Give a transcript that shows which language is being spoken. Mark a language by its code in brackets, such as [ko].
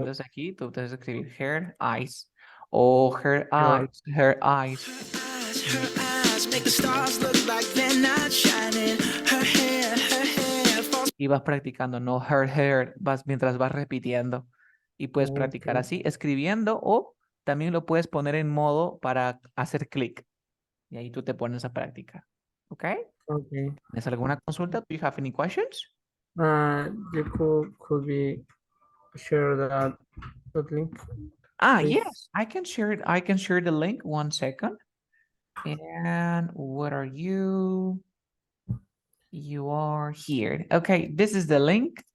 [es] Entonces aquí tú puedes escribir [en] her eyes [es] o [en] her your eyes, her eyes. Her eyes make the stars look like they're not shining. Her hair falls. [es] Y vas practicando, no [en] her hair, [es] mientras vas repitiendo. Y puedes practicar okay. así, escribiendo o también lo puedes poner en modo para hacer clic. Y ahí tú te pones a practicar. ¿Ok? Okay. ¿Tienes alguna consulta? [en] Do you have any questions? You could be share that link, please. Yes, I can share it. I can share the link. 1 second. And what are you? You are here. Okay, this is the link.